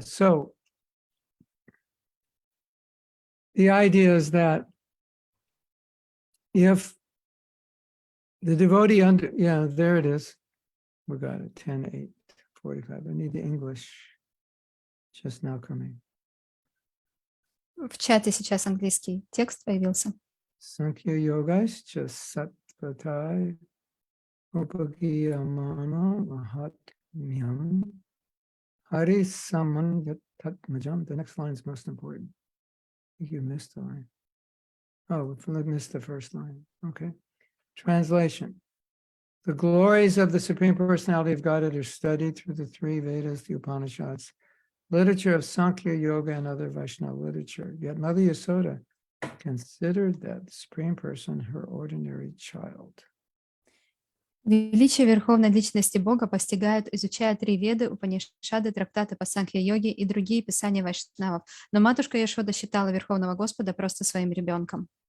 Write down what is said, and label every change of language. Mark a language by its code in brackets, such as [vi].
[en] So the idea is that if the devotee yeah, there it is. We got it. 10, 8, 45. I need the English just now coming. [ru] В чате сейчас английский текст появился. [sa] Sankhya Yogascha Sattvatai Upagiyamana Mahatmyam Hari Saman Yatatmajam. [en] The next line is most important. I think you missed the line. Oh, we missed the first line. Okay. Translation. The glories of the Supreme Personality of Godhead are studied through the three Vedas, the Upanishads, literature of Sankhya Yoga, and other Vaishnava literature. Yet Mother Yasoda considered that the Supreme Person her ordinary child. [ru] Величие Верховной Личности Бога постигают, изучая три Веды, Упанишады, трактаты по Санхья-йоге и другие писания вайшнавов. Но матушка Яшода считала Верховного Господа просто своим ребенком.